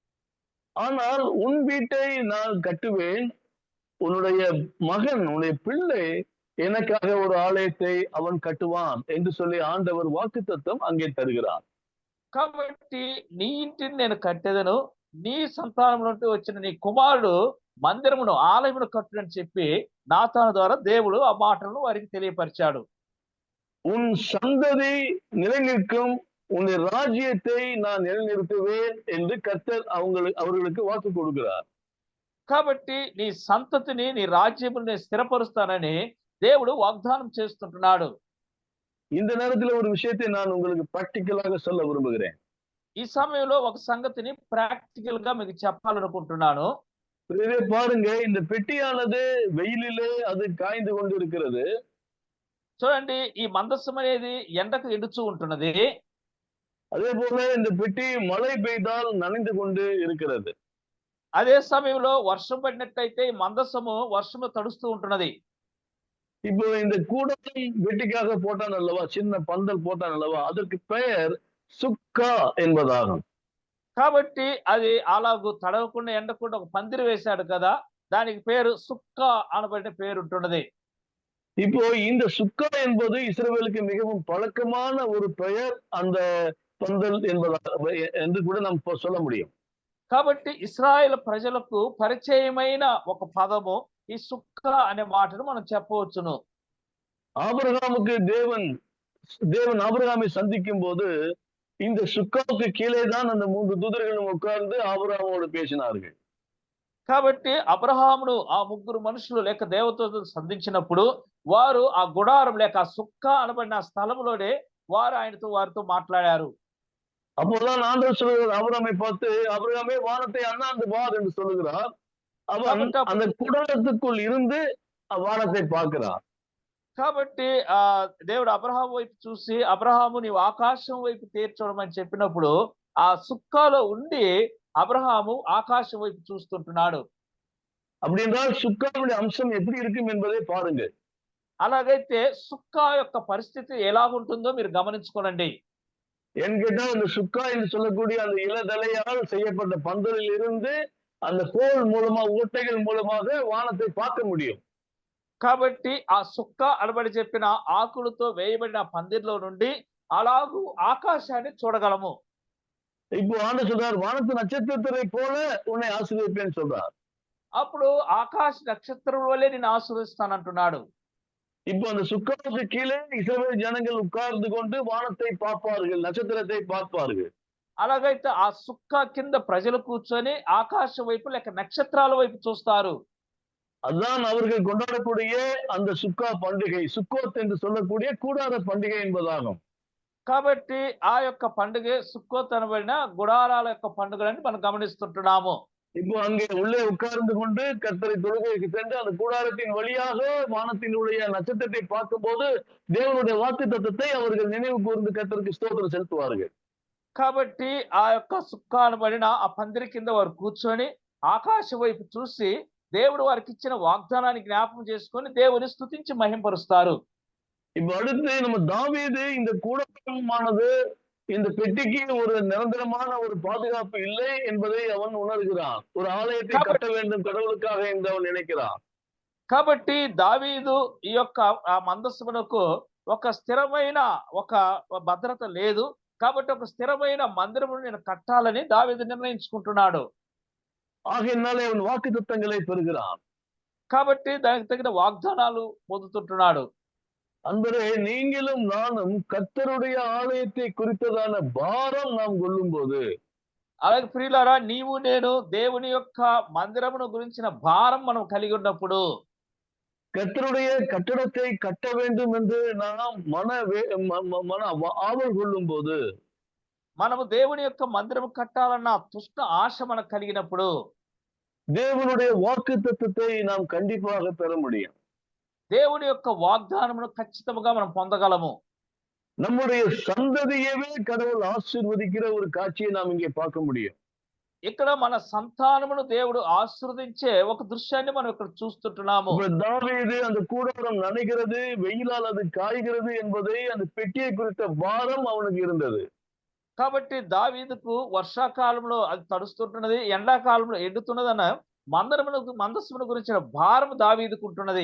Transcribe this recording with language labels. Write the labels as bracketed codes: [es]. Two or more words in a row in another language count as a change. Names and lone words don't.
[ta] ஆனால் உன் வீட்டை நான் கட்டுவேன், உன்னுடைய மகன் உன்னுடைய பிள்ளை எனக்காக ஒரு ஆலயத்தை அவன் கட்டுவான் என்று சொல்லி ஆண்டவர் வாக்குத்தத்தம் அங்கே தருகிறார். [te] కాబట్టి నీ ఇంటిని నేను కట్టెదను, నీ సంతానం నుండి వచ్చిన నీ కుమారుడు మందిరమును ఆలయమును కట్టునని చెప్పి నాతాను ద్వారా దేవుడు ఆ మాటలను వారికి తెలియపరిచాడు. [ta] உன் சந்ததி நிலைநிற்கும், உன்னுடைய ராஜ்யத்தை நான் நிலைநிறுத்துவேன் என்று கர்த்தர் அவர்களுக்கு வாக்கு கொடுக்கிறார். [te] కాబట్టి నీ సంతతిని నీ రాజ్యముని స్థిరపరుస్తానని దేవుడు వాగ్దానం చేస్తుంటున్నాడు. [ta] இந்த நேரத்தில் ஒரு விஷயத்தை நான் உங்களுக்கு பிராக்டிக்கலாக சொல்ல விரும்புகிறேன். [te] ఈ సమయంలో ఒక సంగతిని ప్రాక్టికల్ గా మీకు చెప్పాలనుకుంటున్నాను. [ta] இதை பாருங்க, இந்த பெட்டியானது வெயிலிலே அது காய்ந்து கொண்டு இருக்கிறது. [te] చూడండి, ఈ మందస్సం అనేది ఎండకు ఎండుచూ ఉంటున్నది. [ta] அதே போல இந்த பெட்டி மழை பெய்தால் நனைந்து கொண்டு இருக்கிறது. [te] అదే సమయంలో వర్షం పడినట్లయితే ఈ మందస్సము వర్షము తడుస్తూ ఉంటున్నది. [ta] இப்போ இந்த கூடாரம் வெட்டிக்காக போட்டான் அல்லவா, சின்ன பந்தல் போட்டான் அல்லவா, அதற்கு பெயர் சுக்கா என்பதாகும். [te] కాబట్టి అది అలాగూ తడవకుండా ఎండకుండా ఒక పందిరి వేశాడు కదా, దానికి పేరు సుక్కా అనబడిన పేరు ఉంటున్నది. [ta] இப்போ இந்த சுக்கா என்பது இஸ்ரவேலுக்கு மிகவும் பழக்கமான ஒரு பெயர், அந்த பந்தல் என்பதாக என்று கூட நாம் சொல்ல முடியும். [te] కాబట్టి ఇశ్రాయేలు ప్రజలకు పరిచయమైన ఒక పదము ఈ సుక్కా అనే మాటను మనం చెప్పవచ్చును. [ta] ஆபிரகாமுக்கு தேவன் ஆபிரகாமை சந்திக்கும் போது இந்த சுக்காவுக்கு கீழே தான் அந்த 3 தூதர்களும் உட்கார்ந்து ஆபிரகாமோடு பேசினார்கள். [te] కాబట్టి అబ్రహామును ఆ ముగ్గురు మనుషులు లేక దేవతలను సంధించినప్పుడు వారు ఆ గుడారం లేక ఆ సుక్కా అనబడిన స్థలంలోనే వారు వారితో మాట్లాడారు. [ta] அப்போதான் ஆண்டவர் சொல்லுகிறார், ஆபிரகாமை பார்த்து, ஆபிரகாமே வானத்தை அண்ணாந்து பார் என்று சொல்லுகிறார். அவன் அந்த குடாரத்துக்குள் இருந்து வானத்தை பார்க்கிறார். [te] కాబట్టి దేవుడు అబ్రహాం వైపు చూసి, అబ్రహాము నీవు ఆకాశం వైపు తీర్చడం చెప్పినప్పుడు ఆ సుక్కాలో ఉండి అబ్రహాము ఆకాశం వైపు చూస్తుంటున్నాడు. [ta] அப்படி என்றால் சுக்காவுடைய அம்சம் எப்படி இருக்கும் என்பதை பாருங்க. [te] అలాగైతే సుక్కా యొక్క పరిస్థితి ఎలాగుంటుందో మీరు గమనించుకోనండి. [ta] என்கிட்ட அந்த சுக்கா என்று சொல்லக்கூடிய அந்த இளதலையால் செய்யப்பட்ட பந்தலில் இருந்து அந்த கோல் மூலமா, ஓட்டைகள் மூலமாக வானத்தை பார்க்க முடியும். [te] కాబట్టి ఆ సుక్క అనబడి చెప్పిన ఆకులతో వేయబడిన పందిర్లో నుండి అలాగూ ఆకాశాన్ని చూడగలము. [ta] இப்போ ஆண்டவர் சொல்றார், வானத்து நட்சத்திரத்தை போல உன்னை ஆசீர்வதிப்பேன்னு சொல்றார். [te] అప్పుడు ఆకాశ నక్షత్రం వలె నేను ఆశీర్వదిస్తానంటున్నాడు. [ta] இப்போ அந்த சுக்காவுக்கு கீழே இஸ்ரவேல் ஜனங்கள் உட்கார்ந்து கொண்டு வானத்தை பார்ப்பார்கள், நட்சத்திரத்தை பார்ப்பார்கள். [te] అలాగైతే ఆ సుక్క కింద ప్రజలు కూర్చొని ఆకాశం వైపు లేక నక్షత్రాల వైపు చూస్తారు. [ta] அதுதான் அவர்கள் கொண்டாடக்கூடிய அந்த சுக்கா பண்டிகை, சுக்கோத் என்று சொல்லக்கூடிய கூடார பண்டிகை என்பதாகும். [te] కాబట్టి ఆ యొక్క పండుగ సుక్కోత్ అనబడిన గుడారాల యొక్క పండుగలని మనం గమనిస్తుంటున్నాము. [ta] இப்போ அங்கே உள்ளே உட்கார்ந்து கொண்டு கர்த்தரை தொழுகைக்கு சென்று அந்த கூடாரத்தின் வழியாக வானத்தினுடைய நட்சத்திரத்தை பார்க்கும்போது தேவனுடைய வாக்குத்தத்தத்தை அவர்கள் நினைவு கூர்ந்து கர்த்தருக்கு ஸ்தோத்திரம் செலுத்துவார்கள். [te] కాబట్టి ఆ యొక్క సుక్క అనబడిన ఆ పందిరి కింద వారు కూర్చొని ఆకాశం వైపు చూసి దేవుడు వారికి ఇచ్చిన వాగ్దానాన్ని జ్ఞాపకం చేసుకొని దేవుని స్తుతించి మహింపరుస్తారు. [ta] இப்ப அடுத்து நம்ம தாவீது இந்த கூடாரமானது இந்த பெட்டிக்கு ஒரு நிரந்தரமான ஒரு பாதுகாப்பு இல்லை என்பதை அவன் உணர்கிறான். ஒரு ஆலயத்தை கட்ட வேண்டும் கடவுளுக்காக என்று அவன் நினைக்கிறான். [te] కాబట్టి దావీదు ఈ యొక్క ఆ మందస్సునకు ఒక స్థిరమైన ఒక భద్రత లేదు. కాబట్టి ఒక స్థిరమైన మందిరమును నేను కట్టాలని దావీదు నిర్ణయించుకుంటున్నాడు. [ta] ஆகையினாலே அவன் வாக்குத்தத்தங்களை பெறுகிறான். [te] కాబట్టి దానికి తగిన వాగ్దానాలు పొందుతుంటున్నాడు. [ta] அன்பரே, நீங்களும் நானும் கர்த்தருடைய ஆலயத்தை குறித்ததான பாரம் நாம் கொள்ளும் போது, [te] అలాగే ప్రియులారా, నీవు నేను దేవుని యొక్క మందిరమును గురించిన భారం మనం కలిగి ఉన్నప్పుడు, [ta] கர்த்தருடைய கட்டடத்தை கட்ட வேண்டும் என்று நாம் மன ஆவல் கொள்ளும் போது, [te] మనము దేవుని యొక్క మందిరము కట్టాలన్న తుష్ట ఆశ మనకు కలిగినప్పుడు [ta] தேவனுடைய வாக்குத்தத்தத்தை நாம் கண்டிப்பாக பெற முடியும். [te] దేవుని యొక్క వాగ్దానమును ఖచ్చితంగా మనం పొందగలము. [ta] நம்முடைய சந்ததியவே கடவுள் ஆசீர்வதிக்கிற ஒரு காட்சியை நாம் இங்கே பார்க்க முடியும். [te] ఇక్కడ మన సంతానమును దేవుడు ఆశీర్వదించే ఒక దృశ్యాన్ని మనం ఇక్కడ చూస్తుంటున్నాము. [ta] தாவீது அந்த கூடாரம் நனைகிறது, வெயிலால் அது காய்கிறது என்பதை அந்த பெட்டியை குறித்த பாரம் அவனுக்கு இருந்தது. [te] కాబట్టి దావీదుకు వర్షాకాలంలో అది తడుస్తుంటున్నది, ఎండాకాలంలో ఎండుతున్నదన్న మందస్సును గురించిన భారం దావీదుకు ఉంటున్నది.